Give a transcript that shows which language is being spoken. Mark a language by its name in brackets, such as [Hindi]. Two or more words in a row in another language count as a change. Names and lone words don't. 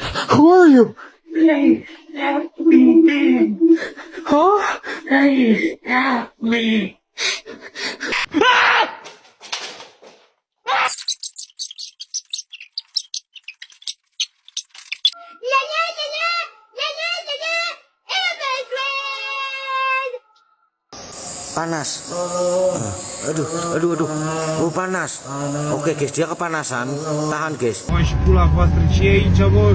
[English] Who are you? Please help me. Huh? Please help me. [Indonesian] Panas. Aduh. Oh, panas. Oke, guys, dia kepanasan. Tahan, guys. [Romanian] Aș pula voastră, ce e aici, mă?